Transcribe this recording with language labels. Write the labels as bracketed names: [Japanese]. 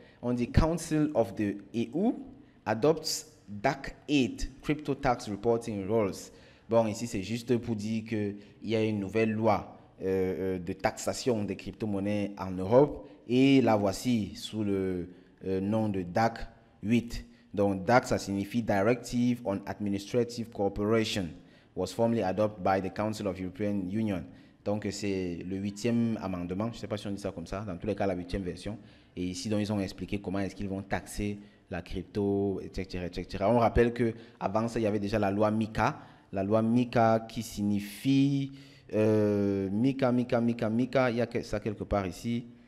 [French] On dit [English] Council of the EU adopts DAC 8 Crypto Tax Reporting Rules. [French] Bon, ici, c'est juste pour dire qu'il y a une nouvelle loi de taxation des crypto-monnaies en Europe. Et la voici sous le nom de DAC 8. Donc, DAC, ça signifie Directive on Administrative Cooperation. [English] Was formally adopted by the Council of European Union. [French] Donc, c'est le 8e amendement. Je ne sais pas si on dit ça comme ça. Dans tous les cas, la 8e version. Et ici, donc, ils ont expliqué comment est-ce qu'ils vont taxer la crypto, etc., etc. On rappelle qu'avant ça, il y avait déjà la loi MiCA. La loi MiCA qui signifie MiCA, il y a ça quelque part ici.